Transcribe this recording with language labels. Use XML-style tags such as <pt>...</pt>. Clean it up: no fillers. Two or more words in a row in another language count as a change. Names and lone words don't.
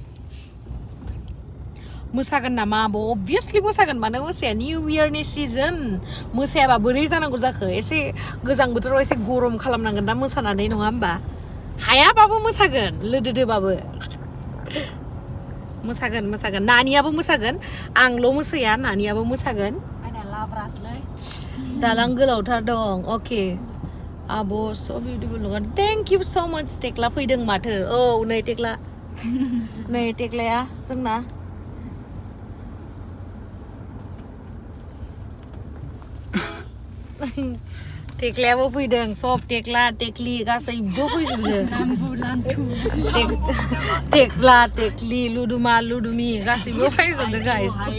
<brx>मोसागोन नामा obviously मोसागोन मानो मोसाया निउ इयारनि सिजन मोसायाबा बोरै जानांगौ जाखो एसे गोजां बोथोराव एसे गरम खालामनांगोन दा मोसानानै नङा होमबा हायाबाबो मोसागोन लोदोदोबाबो मोसागोन नानियाबो मोसागोन आंल' मोसाया नानियाबो मोसागोन दालां गोलावथार दं अके आब'</brx> <en>so beautiful</en> <brx>नङा</brx> <en>thank you so much</en> <brx>टेक्ला फैदों माथो औ नै टेक्लाया जोंना टेक्लायाबो फैदों सब टेक्ला टेक्लि गासैबो फैजोबदों टेक्ला टेक्लि लुदुमा लुदुमि गासैबो फैजोबदों गाइस</brx>